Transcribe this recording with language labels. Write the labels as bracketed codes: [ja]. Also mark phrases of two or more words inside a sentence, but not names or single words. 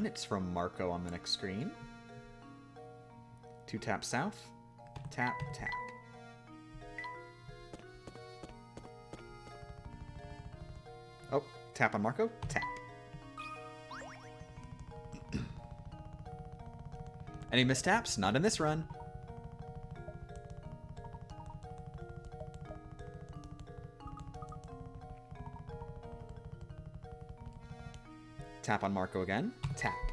[en] It's from Marco on the next screen. 2 taps south. Tap, tap. Oh, tap on Marco. Tap. Any mistaps? Not in this run. Tap on Marco again. Tap.